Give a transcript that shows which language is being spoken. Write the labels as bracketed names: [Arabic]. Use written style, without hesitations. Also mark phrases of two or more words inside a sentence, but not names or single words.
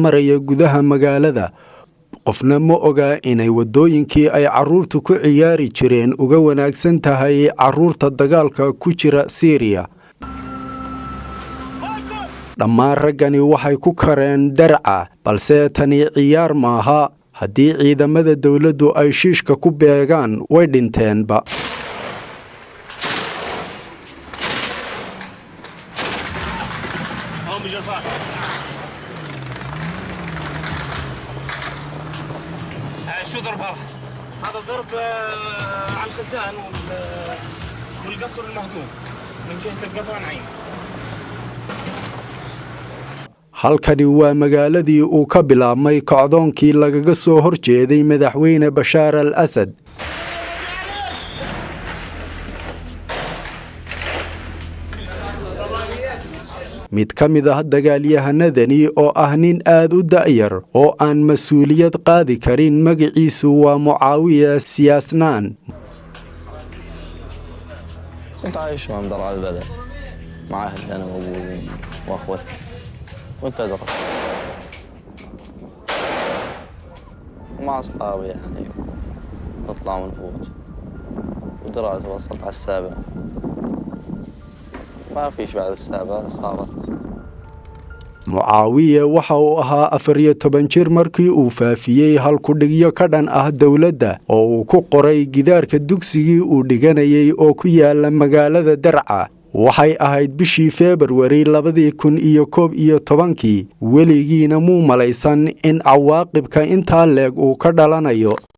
[Somali] maraya gudaha magaalada qofna ma oga inay wadooyinkii ay caruurtu ku ciyaari jireen uga wanaagsan tahay caruurta dagaalka ku jira Syria. dhammaan raggani waxay ku kareen Darca balse tani ciyaar maaha haddii ciidamada dawladdu ay shiishka ku beegaan way dhinteenba. [Arabic] شو ضربها؟ هذا ضرب على الخزان والقصر المهدوم من جهة القطوع نعيم. [Somali] halkani waa magaaladii uu ka bilaabmay kacdoonkii lagaga soo horjeeday madaxweyne Bashar al-Assad. mid ka mid ah dagaalyahanadani oo ah nin aad u da'yar oo aan mas'uuliyad qaadi karin magaciisu waa Muawiya Siyaasnaan. [Arabic] كنت عايش مع مدرعة البلد مع أهلي أنا وأبوي وأخوتي كنت أدرس ومع أصحابي يعني نطلع ونفوت ودراسة وصلت على السابع ما فيش بعد السابع صارت. [Somali] Muawiya waxa uu ahaa 14 jir markii uu faafiyay hal ku dhigyo ka dhan ah dawladda oo uu ku qoray gidaarka dugsigii uu dhiganayay oo ku yaala magaalada Darca. waxay ahayd bishii February 2011 weligiina muu malaysan in cawaaqibka intaa leeg uu ka dhalanayo.